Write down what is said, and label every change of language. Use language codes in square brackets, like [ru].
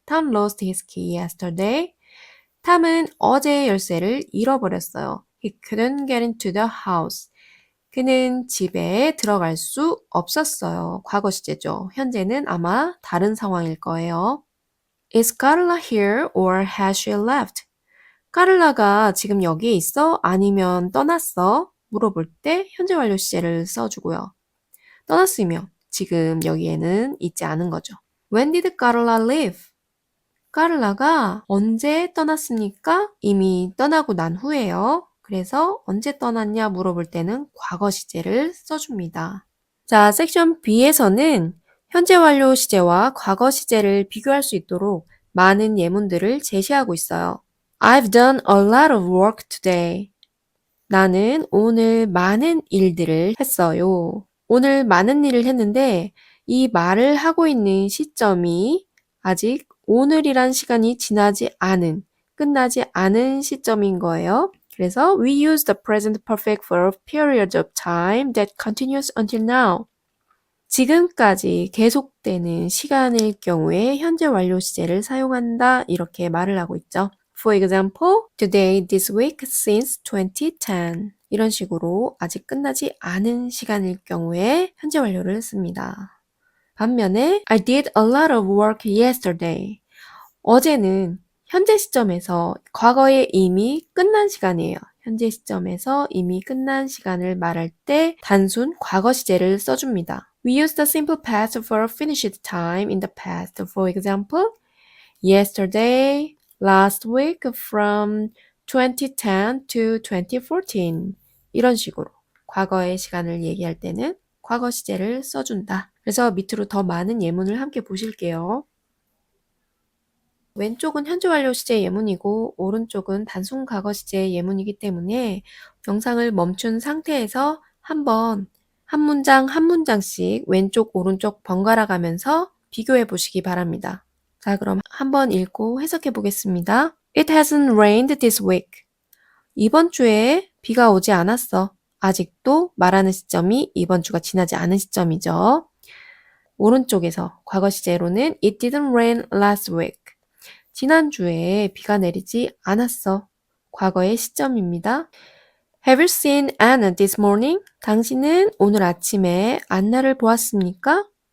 [en] Tom lost his key yesterday. [ko] 탐은 어제 열쇠를 잃어버렸어요. [en] He couldn't get into the house. [ko] 그는 집에 들어갈 수 없었어요. 과거 시제죠. 현재는 아마 다른 상황일 거예요. [en] Is Carla here or has she left? [ko] 카를라가 지금 여기에 있어? 아니면 떠났어? 물어볼 때 현재 완료 시제를 써주고요. 떠났으면 지금 여기에는 있지 않은 거죠. [en] When did Carla leave? [ko] 카를라가 언제 떠났습니까? 이미 떠나고 난 후에요. 그래서 언제 떠났냐 물어볼 때는 과거 시제를 써줍니다. 자, 섹션 B에서는 현재 완료 시제와 과거 시제를 비교할 수 있도록 많은 예문들을 제시하고 있어요. [en] I've done a lot of work today. [ko] 나는 오늘 많은 일들을 했어요. 오늘 많은 일을 했는데 이 말을 하고 있는 시점이 아직 오늘이란 시간이 지나지 않은, 끝나지 않은 시점인 거예요. 그래서 [en] we use the present perfect for a period of time that continues until now. [ko] 지금까지 계속되는 시간일 경우에 현재 완료 시제를 사용한다 이렇게 말을 하고 있죠. [en] For example, today, this week, since 2010. [ko] 이런 식으로 아직 끝나지 않은 시간일 경우에 현재 완료를 씁니다. 반면에 [en] I did a lot of work yesterday. [ko] 어제는 현재 시점에서 과거에 이미 끝난 시간이에요. 현재 시점에서 이미 끝난 시간을 말할 때 단순 과거 시제를 써줍니다. [en] We use the simple past for a finished time in the past. For example, yesterday, last week, from 2010 to 2014. [ko] 이런 식으로 과거의 시간을 얘기할 때는 과거 시제를 써준다. 그래서 밑으로 더 많은 예문을 함께 보실게요. 왼쪽은 현재 완료 시제 예문이고 오른쪽은 단순 과거 시제 예문이기 때문에 영상을 멈춘 상태에서 한번 한 문장 한 문장씩 왼쪽 오른쪽 번갈아 가면서 비교해 보시기 바랍니다. 자, 그럼 한번 읽고 해석해 보겠습니다. [en] It hasn't rained this week. [ko] 이번 주에 비가 오지 않았어. 아직도 말하는 시점이 이번 주가 지나지 않은 시점이죠. 오른쪽에서 과거 시제로는 [en] It didn't rain last week. [ko] 지난주에 비가 내리지 않았어. 과거의 시점입니다. [en] Have you seen Anna this morning? [ko] 당신은 오늘 아침에 안나를 보았습니까?